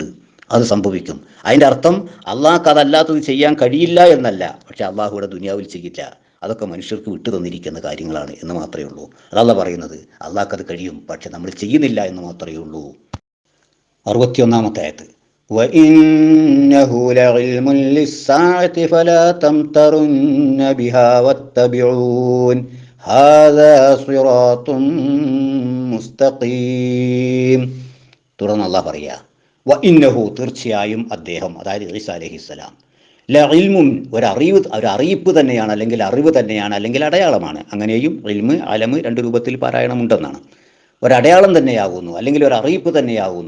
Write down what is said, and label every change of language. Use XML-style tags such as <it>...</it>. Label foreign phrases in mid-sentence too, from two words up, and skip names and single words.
<ml>അത് സംഭവിക്കും. അതിൻ്റെ അർത്ഥം അള്ളാഹ്ക്ക് അതല്ലാത്തത് ചെയ്യാൻ കഴിയില്ല എന്നല്ല, പക്ഷെ അള്ളാഹുവിടെ ദുനിയാവിൽ ചെയ്യില്ല. അതൊക്കെ മനുഷ്യർക്ക് വിട്ടു തന്നിരിക്കുന്ന കാര്യങ്ങളാണ് എന്ന് മാത്രമേ ഉള്ളൂ. അതല്ല പറയുന്നത്, അള്ളാഹ്ക്ക് അത് കഴിയും, പക്ഷെ നമ്മൾ ചെയ്യുന്നില്ല എന്ന് മാത്രമേ ഉള്ളൂ. 61-ാമത്തെ ആയത്ത്,</ml> <ar>وَإِنَّهُ لَعِلْمٌ لِلسَّاعَةِ فَلَا تَمْتَرُنَّ بِهَا وَاتَّبِعُونِ هَذَا صِرَاطٌ مُسْتَقِيمٌ.</ar> <ml>തുടർന്ന് അള്ളാഹ് പറയുക, വഇന്നഹു തീർച്ചയായും അദ്ദേഹം, അതായത് ഈസാ അലൈഹിസ്സലാം, ലഇൽമുൻ ഒരറിയിപ്പ് തന്നെയാണ്, അല്ലെങ്കിൽ അറിവ് തന്നെയാണ്, അല്ലെങ്കിൽ അടയാളമാണ്. അങ്ങനെയും ഇൽമ് അലമ് രണ്ട് രൂപത്തിൽ പാരായണമുണ്ടെന്നാണ്. ഒരടയാളം തന്നെയാകുന്നു, അല്ലെങ്കിൽ ഒരറിയിപ്പ് തന്നെയാകുന്നു.</ml>